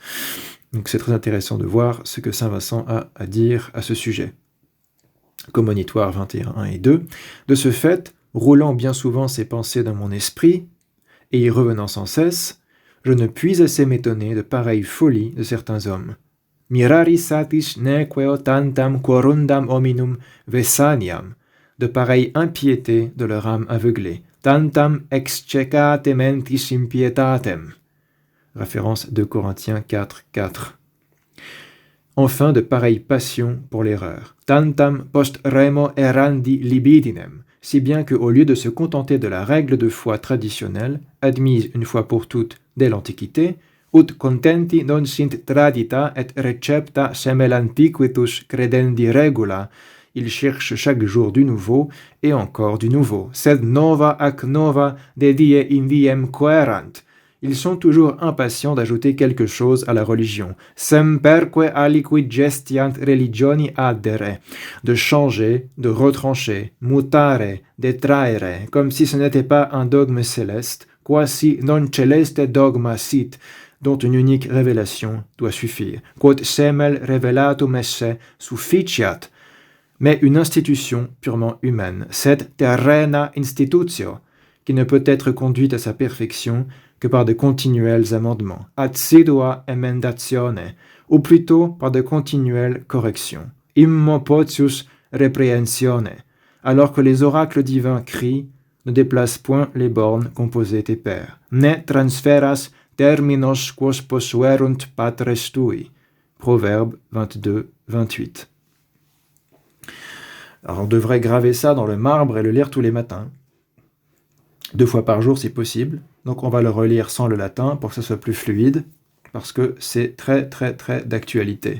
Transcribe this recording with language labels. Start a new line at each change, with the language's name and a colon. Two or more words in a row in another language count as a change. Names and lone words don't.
French: Donc c'est très intéressant de voir ce que Saint Vincent a à dire à ce sujet. Commonitoire 21, 1 et 2. De ce fait, roulant bien souvent ces pensées dans mon esprit, et y revenant sans cesse, je ne puis assez m'étonner de pareille folie de certains hommes.
Latin: Mirari satis nequeo tantam quorundam hominum vesaniam,
French: de pareille impiété de leur âme aveuglée,
Latin: tantam exchecate mentis impietatem.
French: Référence 2 Corinthiens 4, 4. Enfin, de pareille passion pour l'erreur.
Latin: Tantam post remo errandi libidinem,
French: si bien qu'au lieu de se contenter de la règle de foi traditionnelle, admise une fois pour toutes dès l'Antiquité,
Latin: ut contenti non sint tradita et recepta semel antiquitus credendi regula,
French: ils cherchent chaque jour du nouveau et encore du nouveau.
Latin: Sed nova ac nova de die in diem coerant.
French: Ils sont toujours impatients d'ajouter quelque chose à la religion.
Latin: Semperque aliquid gestiant religioni addere.
French: De changer, de retrancher,
Latin: mutare, detraere,
French: comme si ce n'était pas un dogme céleste,
Latin: quasi non celeste dogma sit,
French: dont une unique révélation doit suffire.
Latin: Quod semel revelatum esse sufficiat.
French: Mais une institution purement humaine,
Latin: sed terrena institutio,
French: qui ne peut être conduite à sa perfection que par de continuels amendements,
Latin: assidua emendatione,
French: ou plutôt par de continuelles corrections,
Latin: immo potius reprehensione,
French: alors que les oracles divins crient, ne déplacent point les bornes composées tes pères,
Latin: ne transferas terminos quos possuerunt patres tui.
French: Proverbe 22, 28. Alors on devrait graver ça dans le marbre et le lire tous les matins. 2 fois par jour si possible. Donc on va le relire sans le latin pour que ce soit plus fluide, parce que c'est très très très d'actualité.